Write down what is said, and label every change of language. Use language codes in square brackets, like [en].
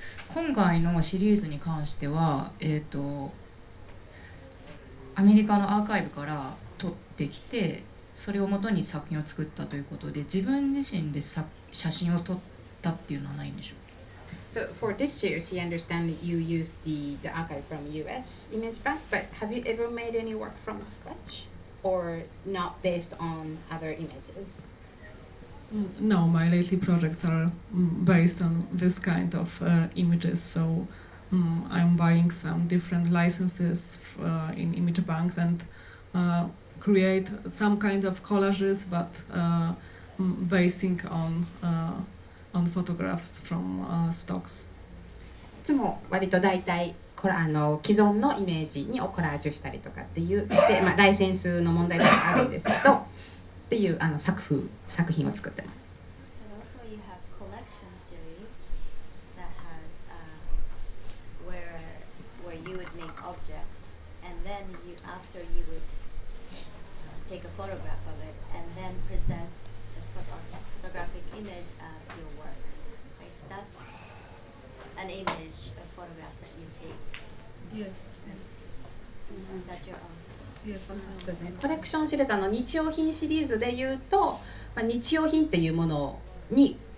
[ja] 今回のシリーズに関しては、アメリカのアーカイブから取ってきて、それをもとに作品を作ったということで、自分自身で写真を撮ったっていうのはないんでしょうか？ [en] So for this year, she understands you use the archive from US Image Bank, but have you ever made any work from scratch or not based on other images? No, my lately projects are based on this kind of images, so I'm buying some different licenses in image banks and create some kind of collages, but basing on photographs from stocks. [ja] いつも割と大体既存のイメージにコラージュしたりとかっていうで、ライセンスの問題とかあるんですけどっていう作品を作ってます。 [en] And also you have collection series that has where you would make objects, and then after you would take a photograph of it and then present the photographic image as your work. Right? So that's an image, a photograph that you take. Yes. That's your own. [ja] そうですね、コレクションシリーズ日用品シリーズでいうと、日用品っていうものに